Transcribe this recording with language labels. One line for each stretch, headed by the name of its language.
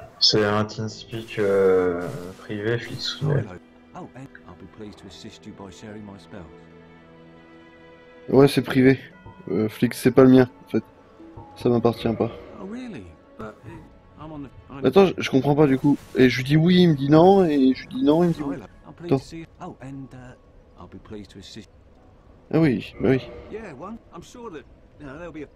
French: C'est un TeamSpeak privé, Flix.
English: Oh, hello. Oh, and I'll be pleased to assist you by sharing my spells.
French: Ouais, c'est privé. Flix, c'est pas le mien, en fait. Ça m'appartient pas.
English: Oh, really? But I'm on the...
French: Attends, je comprends pas du coup. Et je lui dis oui, il me dit non, et je lui dis non, il me dit Oh, oui.
English: hello. I'm pleased to see you. Oh, and I'll be pleased to assist...
French: Ah oui, bah oui.
English: Yeah, one. I'm sure that there'll be a...